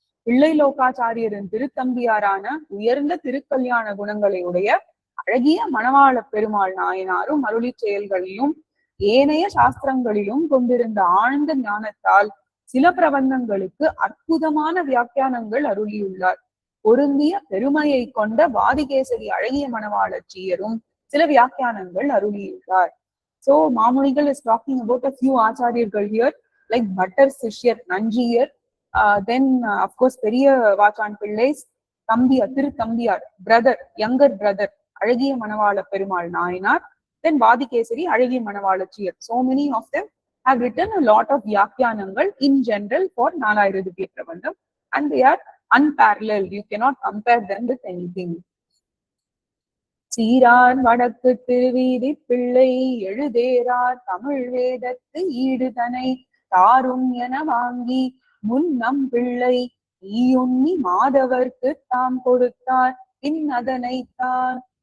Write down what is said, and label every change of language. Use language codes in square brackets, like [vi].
[ta] பிள்ளை லோகாச்சாரியரின் திருத்தம்பியாரான உயர்ந்த திருக்கல்யாண குணங்களை உடைய அழகிய மணவாள பெருமாள் நாயனாரும் அருளி செயல்களிலும் ஏனைய சாஸ்திரங்களிலும் கொண்டிருந்த ஆழ்ந்த ஞானத்தால் சில பிரபந்தங்களுக்கு அற்புதமான வியாக்கியானங்கள் அருளியுள்ளார். பொருந்திய பெருமையை கொண்ட வாதிகேசரி அழகிய மணவாளச்சியரும் சில வியாக்கியானங்கள் அருளியுள்ளார். [en] So Mamunigal is talking about a few acharyargal here, like Bhattar Sishyar Nanjiyar, then of course Periyavachan Pillai's Thambiyar, brother, younger brother, Azhagiya Manavala Perumal Nayanar, then Vadikesari, Azhagiya Manavalachiyar. So many of them have written a lot of Vyakyanangal in general for Nalayirudivya Prabandham, and they are unparalleled. You cannot compare them with anything. [ta] சீரார் வடக்கு திருவீதி பிள்ளை எழுதேரார் தமிழ் வேதத்து ஈடுதனை தாரும் என வாங்கி முன்னம் பிள்ளை ஈயுண்ணி மாதவர்க்கு தாம் கொடுத்தார் பின் அதனைத்தான்.